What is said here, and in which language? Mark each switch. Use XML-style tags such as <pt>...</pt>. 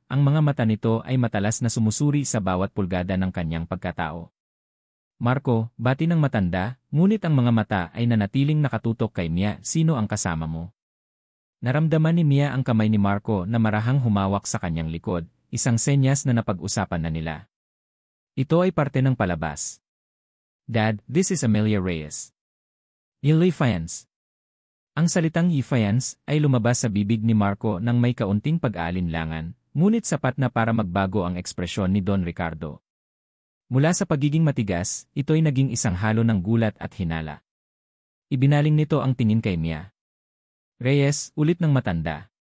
<tl>Ang mga mata nito ay matalas na sumusuri sa bawat pulgada ng kanyang pagkatao. Marco, bati ng matanda, ngunit ang mga mata ay nanatiling nakatutok kay Mia. Sino ang kasama mo? Naramdaman ni Mia ang kamay ni Marco na marahang humawak sa kanyang likod, isang senyas na napag-usapan na nila. Ito ay parte ng palabas.</tl> <en>Dad, this is Amelia Reyes. Defiance.</en> <tl>Ang salitang defiance ay lumabas sa bibig ni Marco nang may kaunting pag-aalinlangan, ngunit sapat na para magbago ang ekspresyon ni Don Ricardo. Mula sa pagiging matigas, ito'y naging isang halo ng gulat at hinala. Ibinaling nito ang tingin kay Mia. Reyes, ulit ng matanda.</tl>